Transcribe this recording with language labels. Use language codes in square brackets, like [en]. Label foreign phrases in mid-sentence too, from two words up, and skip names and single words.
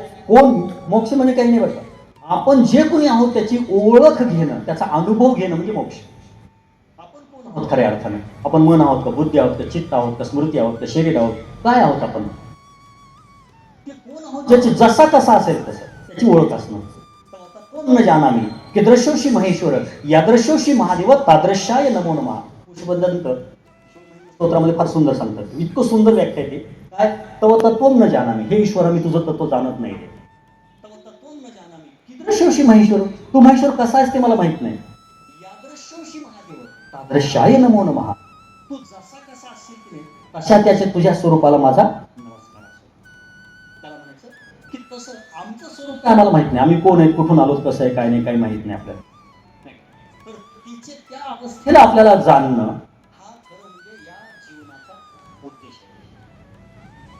[mr] मोक्ष म्हणजे काही नाही बरं. आपण जे कोणी आहोत त्याची ओळख घेणं, त्याचा अनुभव घेणं म्हणजे मोक्ष. आपण कोण आहोत खऱ्या अर्थाने? आपण मन आहोत का, बुद्धी आहोत का, चित्त आहोत का, स्मृती आहोत का, शरीर आहोत, काय आहोत आपण? ते कोण आहोत ज्याची जसा कसा असेल तसं त्याची ओळख असणं. [sa] कोण न जानामी की दृश्योशी महेश्वर यादृश्योशी महादेव तादृशाय नमो नमः. [mr] पुष्पदंत स्तोत्रामध्ये फार सुंदर सांगतात, इतकं सुंदर व्याख्या आहे. काय? [sa] तव तत्वम न जानामी, [mr] हे ईश्वरा मी तुझं तत्व जाणत नाही. [sa] तव तत्वम न जानामी की दृश्योशी महेश्वर, [mr] तू महेश्वर कसा आहेस ते मला माहित नाही. [sa] यादृश्योशी महादेव तादृशाय नमो नमः, [mr] तू जसा कसा असेल की नाही तशा त्याच्या तुझ्या स्वरूपाला माझा नमस्कार असो. त्याला म्हणायचं की तसं आमचं स्वरूप काय आम्हाला माहित नाही, आम्ही कोण आहेत, कुठून आलो, कसं आहे, काय नाही, काही माहित नाही आपल्याला. तर तिचे त्या अवस्थेला आपल्याला जाणणं हा खरं म्हणजे या जीवनाचा उद्देश आहे.